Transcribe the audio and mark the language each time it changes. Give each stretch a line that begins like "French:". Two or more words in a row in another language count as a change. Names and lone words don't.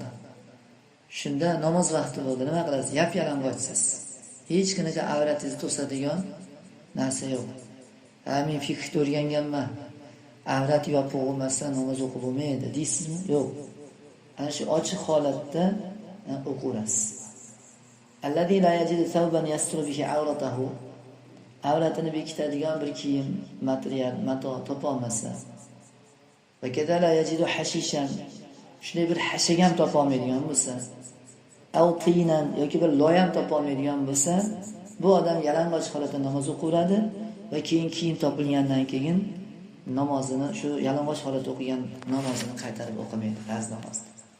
Uzbek: Shunda namoz vaqti bo'ldi, nima qilasiz? Yap-yalang'ochsiz. Hech qanaqa avratingizni to'sadigan narsa yo'q. Men fiqhda o'rganganman. Avrat yopiq bo'lmasdan namoz o'qib bo'lmaydi deysizmi? Yo'q. Ana shu ochiq holatda o'qirasiz.
Arabic: الذي لا يجد ثوبا يستر به عورته.
Uzbek: Avratini bekitadigan bir kiyim, material, mato topa olmasa
Arabic: وكذا لا يجد حشيشا.
Uzbek: Shunday bir hashagam topa olmaydigan bo'lsa,
Arabic: أو طينا
Uzbek: yoki bir loyam topa olmaydigan bo'lsa, bu odam yalang'och holatda namoz o'qiradi va keyin kiyim topilgandan keyin namozini shu yalang'och holatda o'qigan namozini qaytarib o'qimaydi, farz namozni.